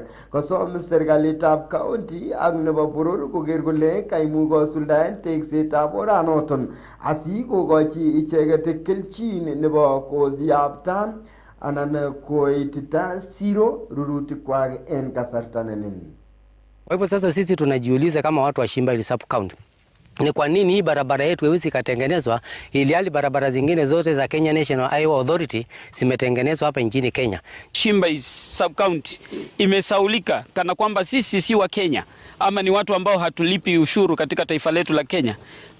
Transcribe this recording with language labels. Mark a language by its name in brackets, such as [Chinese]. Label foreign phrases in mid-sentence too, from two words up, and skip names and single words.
[Kalenjin] Kosom serikalitab county ak nebo boror koker kole kaimuch kosuldaen teksetab oranoton asikokochi icheket kelchin nebo kosiapta anan koitita siro rurutikwak en kasarta nenin. [Swahili] Kwa hivyo sasa sisi tunajiuliza kama watu wa Shimba Hills sub-county, ni kwa nini hii barabara yetu haiwezi katengenezwa ili hali barabara zingine zote za Kenya National Highway Authority zimetengenezwa hapa nchini Kenya. Shimba Hills sub-county imesaulika kana kwamba sisi si wa Kenya ama ni watu ambao hatulipi ushuru katika taifa letu la Kenya.